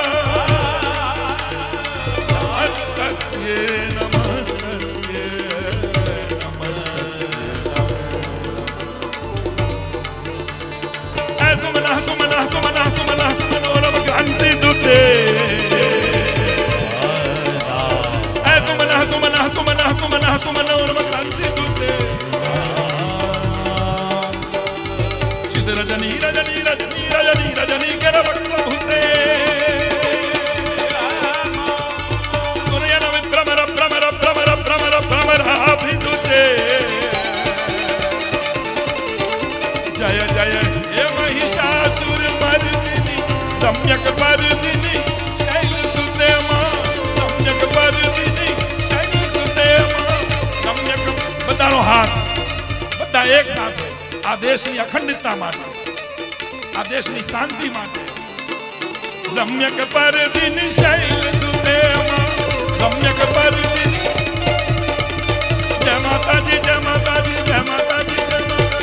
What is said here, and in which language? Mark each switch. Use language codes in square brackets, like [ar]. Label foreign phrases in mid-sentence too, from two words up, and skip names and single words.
[sa] नमस्तस्यै नमस्तस्यै नमस्तस्यै सुमनः सुमनः सुमनः सुमनः सुमनोरम क्रांति दुते सुमनः सुमनः सुमनः सुमनः सुमनोरम क्रांति दुते चिद रजनी रजनी रजनी रजनी रजनी कर वक्त्रभूते सूर्यन विभ्रमर भ्रमर भ्रमर भ्रमर भ्रमराभिदुते जय जय हे महिषासुर मर्दिनी रम्यक पर्दिनी शैल सुते मां रम्यक पर्दिनी शैल सुते मां रम्यक [gu] બધાનો હાથ બધા એક સાથે આ દેશની અખંડિતતા માટે આ દેશની શાંતિ માટે [sa] રમ્યક पर्दिनी शैल सुते मां रम्यक पर्दिनी [hi] जय माता दी जय माता दी जय माता दी जय माता दी